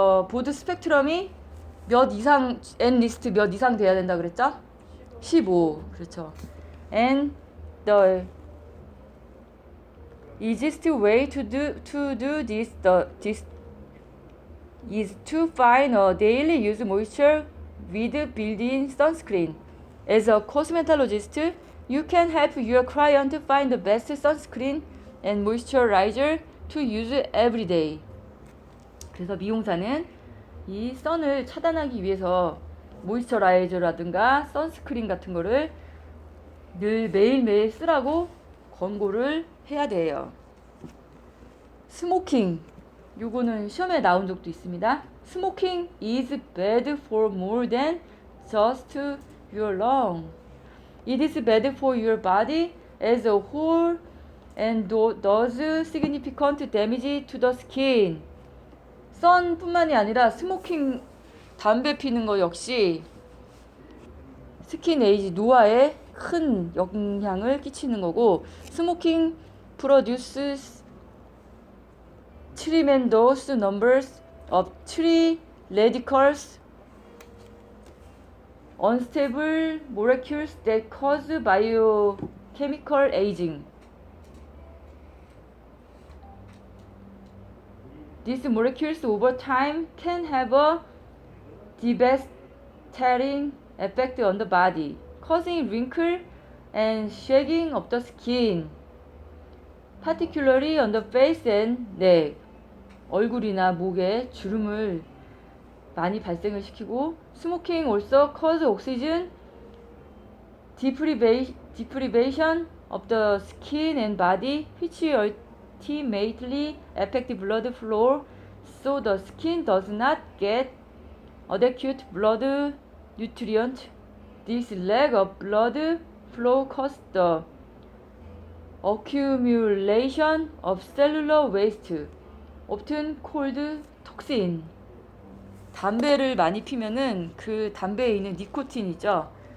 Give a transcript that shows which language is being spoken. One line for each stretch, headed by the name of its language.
Korean: 보드 스펙트럼이 몇 이상, N 리스트 몇 이상 돼야 된다 그랬죠? 15. 그렇죠.
English: And the easiest way to do this is to find a daily use moisture with built-in sunscreen. As a cosmetologist, you can help your client find the best sunscreen and moisturizer to use every day.
Korean: 그래서 미용사는 이 선을 차단하기 위해서 모이스처라이저라든가 선스크린 같은 거를 늘 매일매일 쓰라고 권고를 해야 돼요. 스모킹, 요거는 시험에 나온 적도 있습니다.
English: Smoking is bad for more than just your lung. It is bad for your body as a whole and does significant damage to the skin.
Korean: 선뿐만이 아니라 스모킹, 담배 피는 거 역시 스킨 에이지, 노화에 큰 영향을 끼치는 거고, 스모킹
English: produces tremendous numbers of free radicals, unstable molecules that cause biochemical aging. These molecules over time can have a devastating effect on the body, causing wrinkle and sagging of the skin, particularly on the face and neck.
Korean: 얼굴이나 목에 주름을 많이 발생을 시키고,
English: smoking also causes oxygen deprivation of the skin and body, which ultimately affect blood flow, so the skin does not get adequate blood nutrient. This lack of blood flow causes the accumulation of cellular waste, often called toxin.
Korean: 담배를 많이 피면은 그 담배에 있는 니코틴이죠.